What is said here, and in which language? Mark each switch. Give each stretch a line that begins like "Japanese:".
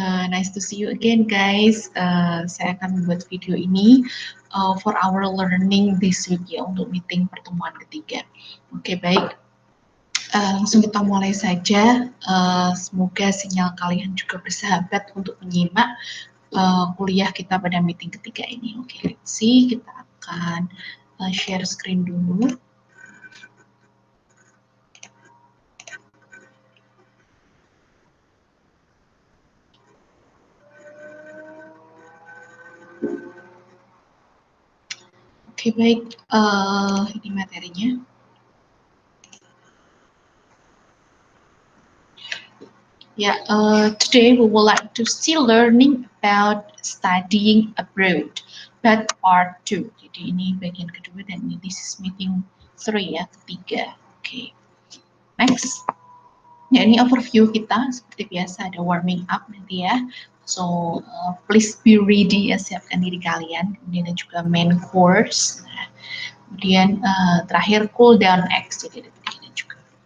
English: Nice to see you again, guys.
Indonesian: Saya akan membuat video ini
English: for our learning this week
Indonesian: ya, untuk meeting pertemuan ketiga. Oke, baik. Langsung kita mulai saja. Semoga sinyal kalian juga bersahabat untuk menyimak kuliah kita pada meeting ketiga ini. Oke,
English: let's see.
Indonesian: Kita akan share screen dulu. Oke, baik. Ini materinya.
English: Yeah, today we would like to still learning about studying abroad, but part 2.
Indonesian: Jadi ini bagian kedua dan ini
English: this is meeting 3
Indonesian: ya, ketiga. Oke, next. Ya, ini overview kita seperti biasa, ada warming up nanti ya.
English: So please be ready ya,
Indonesian: siapkan diri kalian. Kemudian ada juga main course. Nah, kemudian terakhir cool down X, jadi ada begini juga.